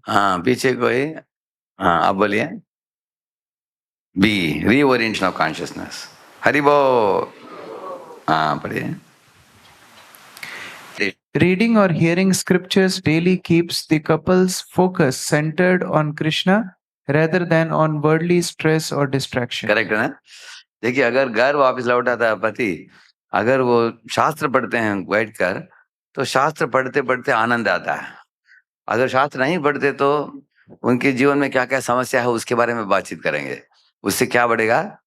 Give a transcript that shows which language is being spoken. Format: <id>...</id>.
<hi>हाँ, पीछे कोई, हाँ आप बोलिए। B, reorientation of consciousness. Hari बोल। हाँ, पढ़िए।</hi> <en>Reading or hearing scriptures daily keeps the couple's focus centered on Krishna rather than on worldly stress or distraction.</en> <hi>Correct है ना? देखिए, अगर घर वापस लौट आता है पति, अगर वो शास्त्र पढ़ते हैं बैठकर, तो शास्त्र पढ़ते पढ़ते आनंद आता है। अगर शास्त्र नहीं पढ़ते तो उनके जीवन में क्या क्या समस्या है उसके बारे में बातचीत करेंगे। उससे क्या बढ़ेगा?</hi>